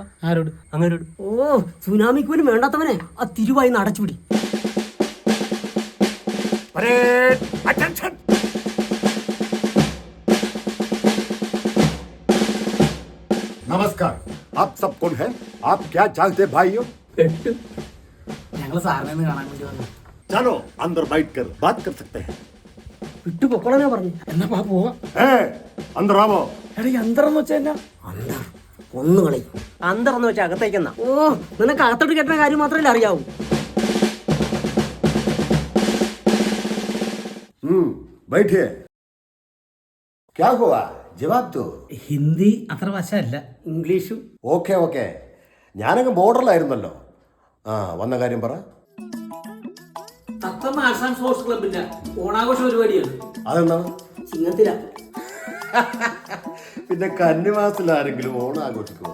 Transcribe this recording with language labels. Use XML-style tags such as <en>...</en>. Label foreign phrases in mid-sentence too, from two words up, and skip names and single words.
<ml>ആരോട്? അങ്ങനോട്. സുനാമിക്ക് പോലും വേണ്ടാത്തവനെ ആ തിരുവായി അടച്ചുപിടി.</ml> <hi>नमस्कार, आप सब कौन है? आप क्या जानते भाइयों?</hi> <ml>ഞങ്ങള് സാറിനെ കാണാൻ വേണ്ടി വന്നു.</ml> <hi>चलो अंदर बैठकर बात कर सकते हैं.</hi> <ml>വിട്ടു പൊക്കോളാ പറഞ്ഞു. എന്നാ പോവാ.</ml> <hi>अंदर आओ.</hi> <ml>എടാ, യന്ത്രം എന്ന് വെച്ചാ അന്തർ ഒന്ന് കളി. അന്തർന്ന് വെച്ചാൽ അകത്തേക്കെന്നാ. നിനക്ക് അകത്തോട്ട് കെട്ടുന്ന കാര്യം മാത്രമല്ലേ അറിയാവൂ.</ml> <hi>बैठिए. क्या हुआ? जवाब दो.</hi> <ml>ഹിന്ദി അത്ര വശമല്ല, ഇംഗ്ലീഷും.</ml> <en>okay okay,</en> <ml>ഞാനങ്ങ് ബോർഡറിലായിരുന്നല്ലോ. വന്ന കാര്യം പറ. തത്തമ്മ</ml> <en>arts and sports</en> <ml>ക്ലബിന്റെ ഓണാഘോഷ പരിപാടിയാണ്. അതെന്താണ്? ചിങ്ങത്തില. പിന്നെ കന്നിമാസത്തിൽ ആരെങ്കിലും ഓണം ആഘോഷിക്കൂടാ?</ml>